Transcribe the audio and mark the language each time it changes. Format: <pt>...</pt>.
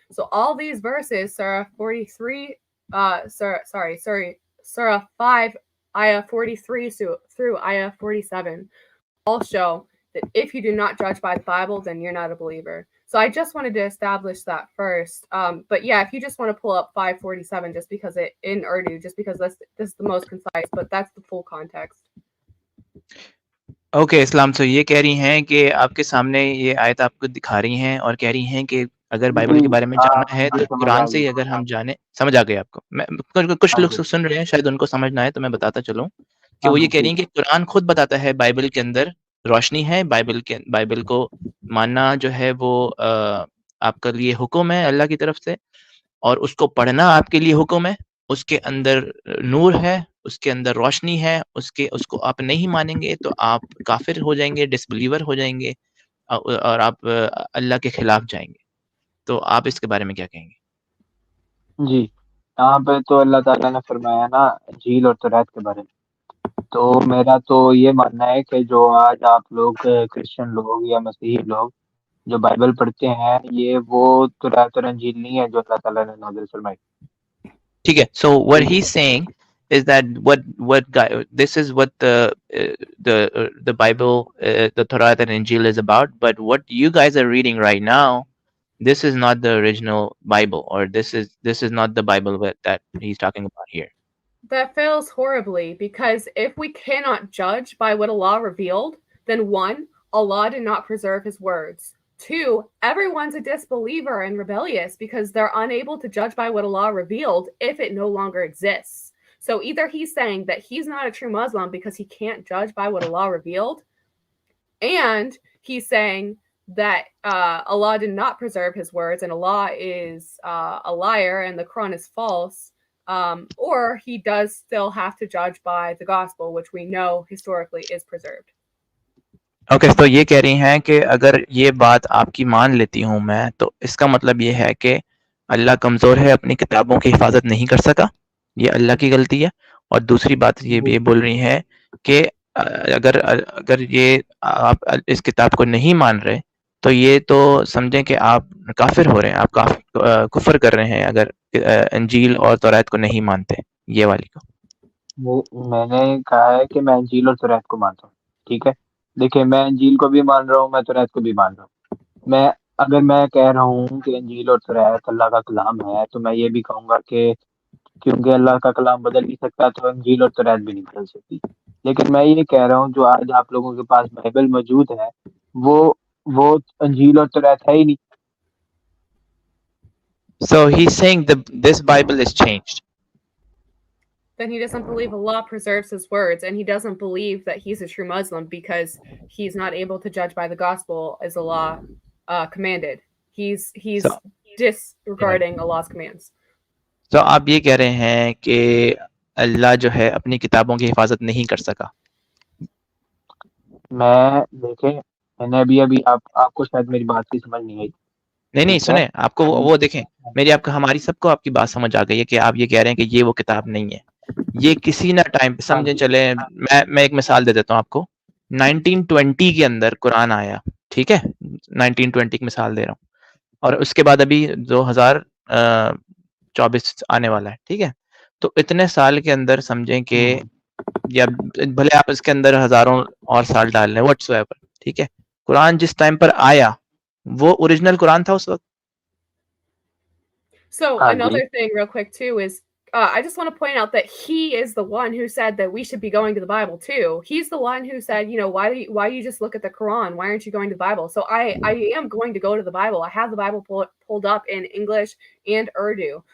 <en>So all these verses, Surah 43, Surah 5, Ayah 43 through Ayah 47, all show that if you do not judge by the Bible, then you're not a believer. So I just wanted to establish that first. But yeah, if you just want to pull up 547, just because it in Urdu, just because this is the most concise, but that's the full context.</en> <ur>Okay اسلام تو یہ کہہ رہی ہیں کہ آپ کے سامنے یہ آیت آپ کو دکھا رہی ہیں اور کہہ رہی ہیں کہ اگر بائبل کے بارے میں جاننا ہے تو قرآن سے ہی اگر ہم جانیں. سمجھ آ گئی آپ کو؟ میں کچھ لوگ سن رہے ہیں شاید ان کو سمجھ نہ آئے تو میں بتاتا چلوں کہ وہ یہ کہہ رہی ہیں کہ قرآن خود بتاتا ہے بائبل کے اندر روشنی ہے، بائبل کو ماننا جو ہے وہ آپ کے لیے حکم ہے اللہ کی طرف سے، اور اس کو پڑھنا آپ کے لیے حکم ہے. اس کے اندر نور ہے، اس کے اندر روشنی ہے، اس کو آپ نہیں مانیں گے تو آپ کافر ہو جائیں گے، ڈس بلیور ہو جائیں گے اور آپ اللہ کے خلاف جائیں گے. تو آپ اس کے بارے میں کیا کہیں گے؟ جی، یہاں پہ تو اللہ تعالیٰ نے فرمایا نا انجیل اور تورات کے بارے میں، تو میرا تو یہ ماننا ہے کہ جو آج آپ لوگ کرسچن لوگ یا مسیحی لوگ جو بائبل پڑھتے ہیں، یہ وہ تورات اور انجیل نہیں ہے جو اللہ تعالیٰ نے نازل فرمائی. ٹھیک ہے.</ur> <en>So what he's saying is that this is what the Bible, the Torah and Injil is about, but what you guys are reading right now, this is not the original Bible, or this is not the Bible that he's talking about here. That fails horribly, because if we cannot judge by what Allah revealed, then 1, Allah did not preserve his words. 2, everyone's a disbeliever and rebellious because they're unable to judge by what Allah revealed if it no longer exists. So either he's saying that he's not a true Muslim because he can't judge by what Allah revealed, and he's saying that Allah did not preserve his words and Allah is a liar and the Quran is false, or he does still have to judge by the gospel, which we know historically is preserved.</en> <ur>Okay, تو یہ کہہ رہی ہیں کہ اگر یہ بات آپ کی مان لیتی ہوں میں تو اس کا مطلب یہ ہے کہ اللہ کمزور ہے، اپنی کتابوں کی حفاظت نہیں کر سکا، یہ اللہ کی غلطی ہے. اور دوسری بات یہ بول رہی ہیں کہ اگر یہ آپ اس کتاب کو نہیں مان رہے تو یہ تو سمجھیں کہ آپ کافر ہو رہے ہیں، آپ کفر کر رہے ہیں اگر انجیل اور تورات کو نہیں مانتے. یہ والی کو میں نے کہا ہے کہ میں انجیل اور تورات کو مانتا ہوں. ٹھیک ہے، دیکھیں میں انجیل کو بھی مان رہا ہوں، میں تورات کو بھی مان رہا ہوں. اگر میں کہہ رہا ہوں کہ انجیل اور تورات اللہ کا کلام ہے تو میں یہ بھی کہوں گا کہ کیونکہ اللہ کا کلام بدل نہیں سکتا تو انجیل اور تورات بھی نہیں بدل سکتی. لیکن میں یہ کہہ رہا ہوں جو آج آپ لوگوں کے پاس بائبل موجود ہے وہ انجیل اور تورات ہے ہی نہیں.</ur> <en>So he's saying that this Bible is changed. Then he doesn't believe Allah preserves his words, and he doesn't believe that he's a true Muslim because he's not able to judge by the gospel as Allah commanded. He's disregarding Allah's commands.</en> <ur>تو آپ یہ کہہ رہے ہیں کہ اللہ جو ہے اپنی کتابوں کی حفاظت نہیں کر سکا. میں نے ابھی آپ کو شاید میری بات کی سمجھ نہیں آئی. نہیں سنیں، آپ کو وہ دیکھیں، ہماری سب کو آپ کی بات سمجھ آ گئی ہے کہ آپ یہ کہہ رہے ہیں کہ یہ وہ کتاب نہیں ہے. یہ کسی نہ ٹائم سمجھیں چلے، میں ایک مثال دے دیتا ہوں آپ کو. 1920 کے اندر قرآن آیا، ٹھیک ہے، 1920 کی مثال دے رہا ہوں، اور اس کے بعد ابھی 2024 آنے والا ہے، ٹھیک ہے. تو اتنے سال کے اندر سمجھیں کہ یا بھلے آپ اس کے اندر ہزاروں اور سال ڈال لیں واٹس ایور، ٹھیک ہے، قرآن جس ٹائم پر آیا وہ اوریجنل قرآن تھا اس وقت.</ur> <en>So another thing real quick too is I just want to point out that he is the one who said that we should be going to the Bible too. He's the one who said, you know, why you just look at the Quran? Why aren't you going to the Bible? So I am going to go to the Bible. I have the Bible pulled up in English and Urdu.</en>